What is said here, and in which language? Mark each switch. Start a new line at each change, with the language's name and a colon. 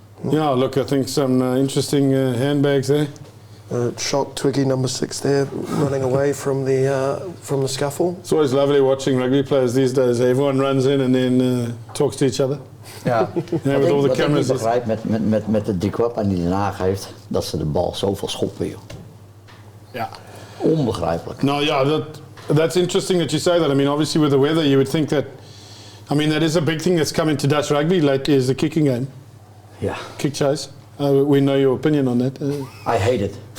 English: Yeah, look, I think some interesting handbags there. Shock Twiggy number 6 there, running away from the scuffle. It's always lovely watching rugby players these days. Everyone runs in and then talks to each other.
Dutch: Ja.
English: Yeah, with all the cameras.
Dutch: Wat ik niet begrijp met de driekwart die hij geeft, dat ze de bal zoveel schoppen, joh. Ja. Onbegrijpelijk.
English: No, yeah, that's interesting that you say that. I mean, obviously with the weather, you would think that. I mean, that is a big thing that's come into Dutch rugby lately, is the kicking game.
Dutch: Ja.
English: Kick chase. We know your opinion on that. I hate it.